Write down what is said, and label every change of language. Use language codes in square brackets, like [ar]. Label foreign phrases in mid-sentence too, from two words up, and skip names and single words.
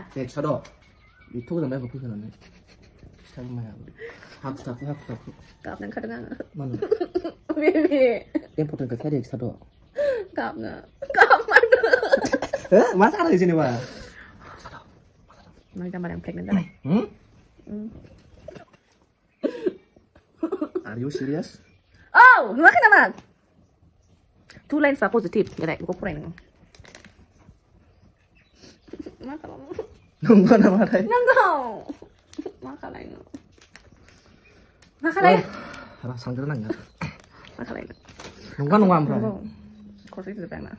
[brx] खिथाद' बेथ' गोजान बायगौ फैखानानै खिथागोन माया हाखु दाखु गाबनो ओंखारदों आङो मानो बेबि इम्पर्टेन्ट खोथा दे खिथाद' गाबनो मा जादों जेनेबा नों जाम्बार आं प्रेगनेन्ट जाबाय [en] Are you serious? [brx] Oh, नुवाखै नामा [en] 2 lines are positive [brx] देलाय बेखौ फराय नोङो मा खालामो नंगौ नामाथाय नंगौ मा खालायनो मा खालायो सांग्रोनांगोन मा खालायनो नंगौ नङा ओमफ्राय खरसे जोबबाय आंना